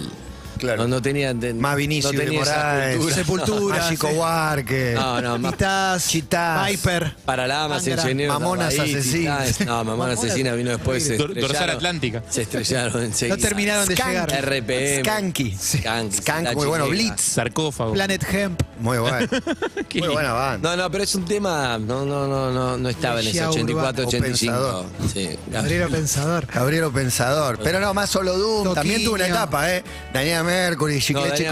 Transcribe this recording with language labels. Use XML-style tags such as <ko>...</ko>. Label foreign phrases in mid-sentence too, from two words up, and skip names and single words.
<es>Claro. No tenía. Más Vinicius no de tenía esa Moraes, cultura. Sepultura, Mágico sí. Huarque. No, más. Chitás, Viper. Paralamas, Angra. Ingenieros. Mamonas Ahí, Asesinas. Titanes. No, Mamonas Asesinas vino después. Se Dorsal estrellaron. Atlántica. Se estrellaron enseguida. No terminaron de Skank. llegar. RPM. Skanky. Skank, Skank, muy bueno. Blitz. Sarcófago. Planet Hemp. Muy bueno. Qué Muy buena banda. No, pero es un tema. No estaba en ese Energía 84, urbana. 85. O Sí. Gabriel Pensador. Gabrielo Pensador. Pero no, más solo Doom. Toquinho. También tuvo una etapa, ¿eh? Daniela Mercury, Chiclete Daniela</es>